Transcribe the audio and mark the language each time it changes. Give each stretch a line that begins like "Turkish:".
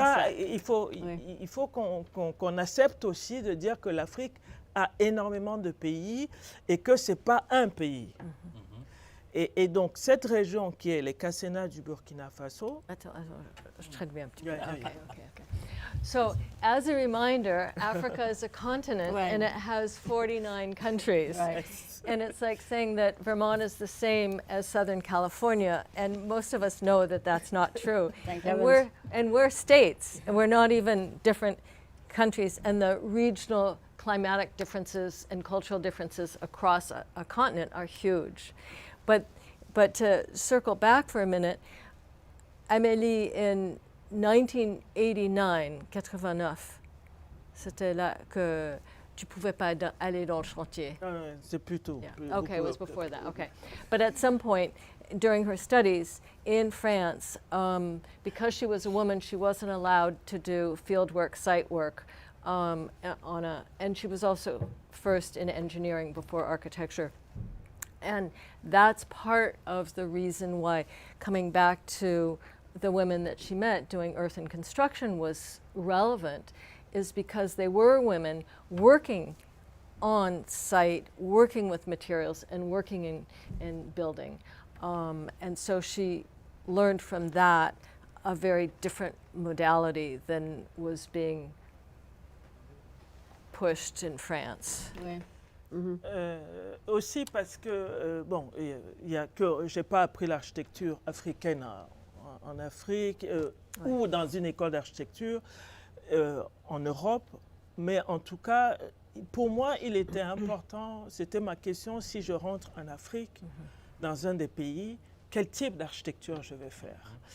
French: ça, ça. il faut qu'on accepte aussi de dire que l'Afrique a énormément de pays et que ce n'est pas un pays. Et donc cette région qui est les Kasséna du Burkina Faso. Attends, je traduis un petit peu.
English: Yeah, yeah, Okay. So, as a reminder, Africa is a continent Right. and it has 49 countries. Right. And it's like saying that Vermont is the same as Southern California, and most of us know that that's not true. Thank and heavens. we're states, and we're not even different countries, and the regional climatic differences and cultural differences across a continent are huge. But to circle back for a minute, Amélie, in 1989,
French: c'était là que tu pouvais pas aller dans le chantier. C'est plutôt.
English: Yeah. Okay, it was before that. Okay, but at some point during her studies in France, because she was a woman, she wasn't allowed to do field work, site work, and she was also first in engineering before architecture. And that's part of the reason why coming back to the women that she met doing earth and construction was relevant, is because they were women working on site, working with materials and working in building. And so she learned from that a very different modality than was being pushed in France.
French: Oui. Aussi parce que, je n'ai pas appris l'architecture africaine en Afrique ou dans une école d'architecture en Europe, mais en tout cas, pour moi, il était important, c'était ma question, si je rentre en Afrique, dans un des pays, quel type d'architecture je vais faire?